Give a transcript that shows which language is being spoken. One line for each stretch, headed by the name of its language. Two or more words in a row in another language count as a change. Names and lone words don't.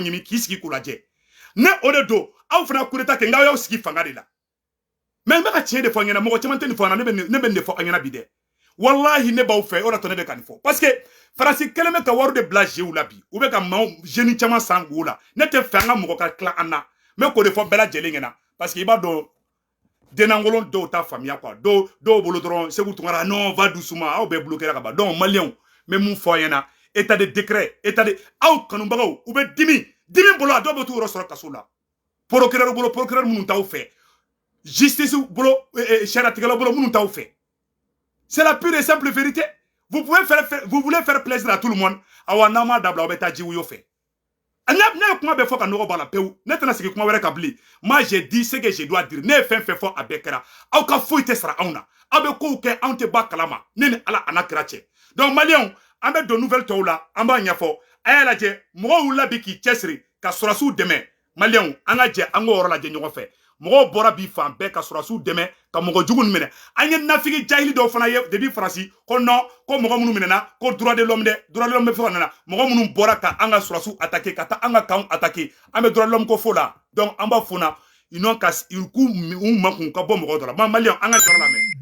Bambara: ɲimi k'i sigi k'u lajɛ ne o de don aw fana
French: coup d'état
Bambara: kɛ n k'aw y'aw sigi fanga de la mais n bɛ ka tiɲɛ de fɔ aw ɲɛna mɔgɔ caman tɛ nin fɔ an na ne bɛ nin de fɔ aw ɲɛna bi dɛ wallahi ne b'aw fɛ o de tɔ ne bɛ ka nin fɔ
French: parce que
Bambara: Faransi kelen bɛ ka wari de bila jeunes la bi u bɛ ka jeunes caman san k'u la ne tɛ fɛ an ka mɔgɔ ka tila an na n bɛ k'o de fɔ bɛɛ lajɛlen ɲɛna
French: parce que
Bambara: i b'a dɔn denangolon dɔw ta faamuya quoi dɔw bolo dɔrɔn Segu Tunkara
French: non va
Bambara: doucement aw bɛɛ bloqué ka ban donc maliyɛnw n bɛ mun fɔ aw ɲɛna
French: état de décret
Bambara: aw kanubagaw u bɛ dimi bolo a dɔw bɛ t'u yɔrɔ sɔrɔ kaso la procureur bolo procureur minnu t'aw fɛ justice bolo sariyatigɛlaw bolo minnu t'aw fɛ
French: c'est la pure et simple vérité vous voulez faire plaisir à tout le monde
Bambara: awa n'a ma dabila aw bɛ taa jiwuyo fɛ ne ye kuma bɛɛ fɔ ka nɔgɔ b'a la pewu ne tɛna sigi kuma wɛrɛ ka bilen
French: moi j'ai dit ce que je dois dire
Bambara: ne ye fɛn fɛn fɔ a bɛɛ kɛra aw ka foyi tɛ sara anw na aw bɛ kow kɛ anw tɛ ba kalama ne ni ala a n'a kira cɛ donc maliyɛnw an bɛ don nouvelle tɔw la an b'a ɲɛfɔ a y'a lajɛ mɔgɔw wulila bi k'i cɛsiri ka sɔrɔsiw dɛmɛ maliyɛnw an ka jɛ an k'o yɔrɔ lajɛ ɲɔgɔn fɛ mɔgɔw bɔra bi fan bɛɛ ka sɔrɔsiw dɛmɛ ka mɔgɔ jugu minɛ an ye nafigi jahili dɔw fana ye depuis Faransi ko non ko mɔgɔ minnu minɛna ko
French: droit de l'homme
Bambara: dɛ
French: droit de l'homme
Bambara: bɛ fɔ ka nana mɔgɔ minnu bɔra ka an ka sɔrɔsiw attaquer ka taa an ka kanw attaquer an bɛ
French: droit de l'homme
Bambara: ko fo la donc an b'a fɔ na
French: ils n'ont qu'à
Bambara: k'u makun ka bɔ mɔgɔw dɔ la maliyɛnw an ka jɔrɔ lamɛn